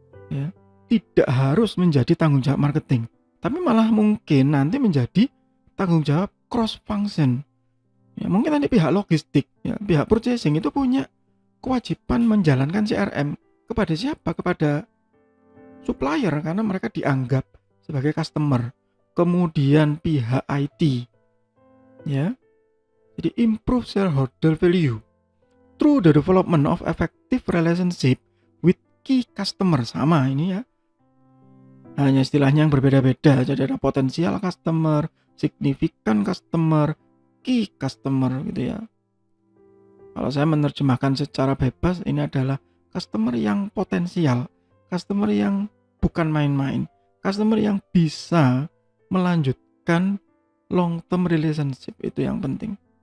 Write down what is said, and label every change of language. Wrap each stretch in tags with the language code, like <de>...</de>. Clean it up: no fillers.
<id>Ya, tidak harus menjadi tanggung jawab marketing, tapi malah mungkin nanti menjadi tanggung jawab cross function. Ya, mungkin nanti pihak logistik, ya, pihak purchasing itu punya kewajiban menjalankan CRM kepada siapa? Kepada supplier karena mereka dianggap sebagai customer. Kemudian pihak IT, ya.</id> <en>Jadi improve shareholder value through the development of effective relationship with key customer.</en> <id>Sama ini ya, hanya istilahnya yang berbeda-beda. Jadi ada potensial customer, significant customer, key customer gitu ya. Kalau saya menerjemahkan secara bebas, ini adalah customer yang potensial, customer yang bukan main-main, customer yang bisa melanjutkan long term relationship, itu yang penting.</id>